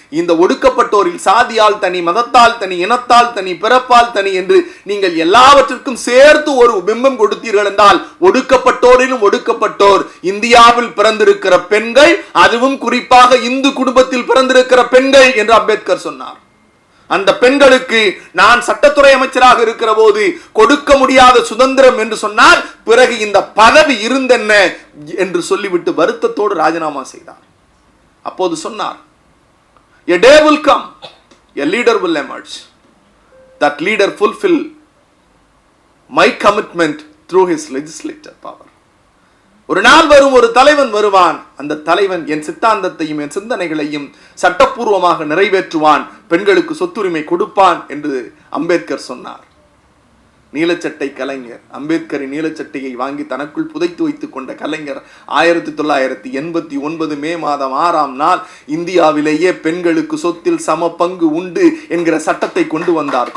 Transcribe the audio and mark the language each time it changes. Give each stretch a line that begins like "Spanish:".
Tamil: இந்த ஒடுக்கப்பட்டோரில் சாதியால் தனி, மதத்தால் தனி, இனத்தால் தனி, பிறப்பால் தனி என்று நீங்கள் எல்லாவற்றிற்கும் சேர்த்து ஒரு பிம்பம் கொடுத்தீர்கள் என்றால் ஒடுக்கப்பட்டோரிலும் ஒடுக்கப்பட்டோர் இந்தியாவில் பிறந்திருக்கிற பெண்கள், அதுவும் குறிப்பாக இந்து குடும்பத்தில் பிறந்திருக்கிற பெண்கள் என்று அம்பேத்கர் சொன்னார். அந்த பெண்களுக்கு நான் சட்டத்துறை அமைச்சராக இருக்கிற போது கொடுக்க முடியாத சுதந்திரம் என்று சொன்னால் பிறகு இந்த பதவி இருந்தென்ன என்று சொல்லிவிட்டு வருத்தத்தோடு ராஜினாமா செய்தார். அப்போது சொன்னார்,
English: a day will come, a leader will emerge, that leader fulfill my commitment through his legislative power.
Tamil: ஒரு நாள் வரும், ஒரு தலைவன் வருவான், அந்த தலைவன் என் சித்தாந்தத்தையும் என் சிந்தனைகளையும் சட்டப்பூர்வமாக நிறைவேற்றுவான், பெண்களுக்கு சொத்துரிமை கொடுப்பான் என்று அம்பேத்கர் சொன்னார். நீலச்சட்டை கலைஞர், அம்பேத்கரின் நீலச்சட்டையை வாங்கி தனக்குள் புதைத்து வைத்துக் கொண்ட கலைஞர் 1989 மே மாதம் 6ஆம் நாள் இந்தியாவிலேயே பெண்களுக்கு சொத்தில் சம பங்கு உண்டு என்கிற சட்டத்தை கொண்டு வந்தார்.